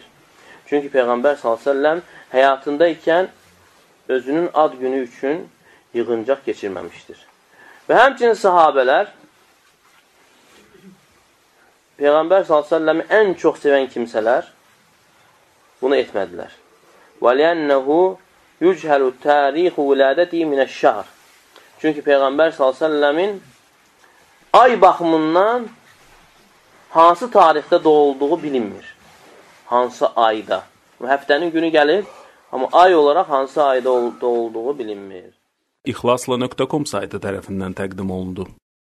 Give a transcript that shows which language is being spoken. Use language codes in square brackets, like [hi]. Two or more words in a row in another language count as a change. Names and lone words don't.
[az] Çünki Peyğəmbər s.ə.v həyatında ikən özünün ad günü üçün yığıncaq keçirməmişdir. Və həmçinin sahabələr Peyğəmbər s.ə.v-i ən çox sevən kimsələr bunu etmədilər. [ar] وَلِيَنَّهُ يُجْهَلُ تَارِيخُ وِلَادَتِهِ مِنَ الشَّهْرِ [az] Çünki Peyğəmbər s.ə.v-in ay baxımından hansı tarixdə doğulduğu bilinmir. Hansı ayda. Həftənin günü gəlir, amma ay olaraq hansı ayda doğulduğu bilinmir. İxlasla.com saytı tərəfindən təqdim olundu.